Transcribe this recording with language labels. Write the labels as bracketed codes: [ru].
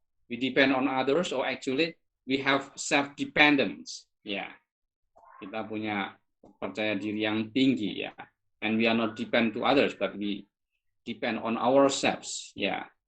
[en] We depend on others, or actually we have self-dependence, ya. [id] Kita punya percaya diri yang tinggi, ya. [en] And we are not depend to others, but we depend on ourselves, ya.